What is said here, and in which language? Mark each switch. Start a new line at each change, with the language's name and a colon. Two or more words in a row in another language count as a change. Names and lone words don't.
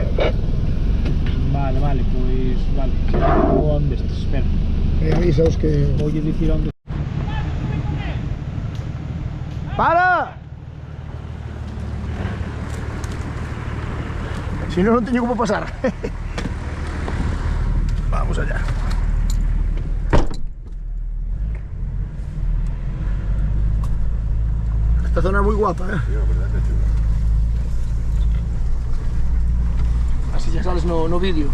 Galician: Vale, pois, vale. Onde estes? Espera. Avisaos que... Voulle dicir onde. ¡Para! Si no, no teño como pasar.
Spanish: Vamos allá. Esta zona es muy guapa, Así ya sales
Galician: no vídeo.